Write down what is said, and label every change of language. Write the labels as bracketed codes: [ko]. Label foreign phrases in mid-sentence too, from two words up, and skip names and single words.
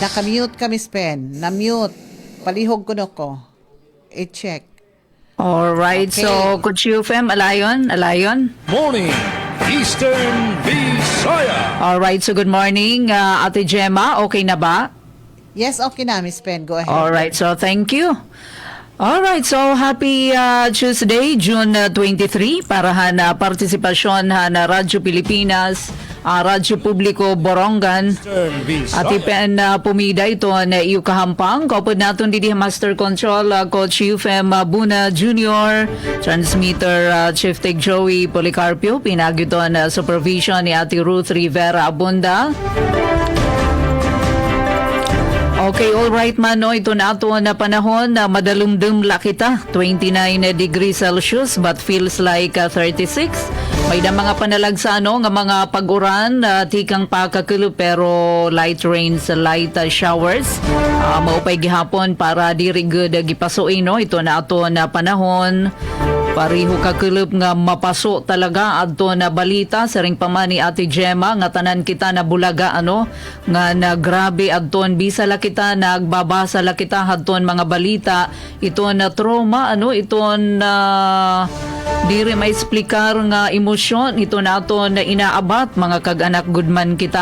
[war] Naka-mute ka, Miss Pen. Na-mute. Palihog ko na ko. I-check. [en] Alright, Okay. [war] so Kutsu FM, alayon. [en] Morning, Eastern Visayas. Alright, so good morning, [war] Ate Gemma, okay na ba? [en] Yes, okay na, Miss Pen. Go ahead. Alright, so thank you. Alright, so happy Tuesday, [war] June 23, para na partisipasyon na Radyo Pilipinas, Radyo Publiko Borongan, Eastern at Visayas. ipen pumida ito na iyo kahampang. Kaupod natin didi Master Control, Coach UFM Buna Jr., Transmitter Chief Tech Joey Policarpio, pinagyuton supervision ni Ate Ruth Rivera Abunda. [en] Okay, all right [war] man, no, ito na ato na panahon na madalumdum la kita, 29 [en] degrees Celsius but feels like [war] 36. May na mga panalagsa nga mga pag-uran, tikang pakakulo pero [en] light rains, light showers. [war] Maupay gihapon para diri good gipasuin, no, ito na ato na panahon. Pariho kakulop nga mapaso talaga adto na balita sa ring pamani Ate Gemma nga tanan kita na bulaga nga na grabe adton bisa la kita nagbabasa la kita adton mga balita ito na trauma iton na diri may explicar nga emosyon ito na aton na inaabat mga kag-anak gudman kita.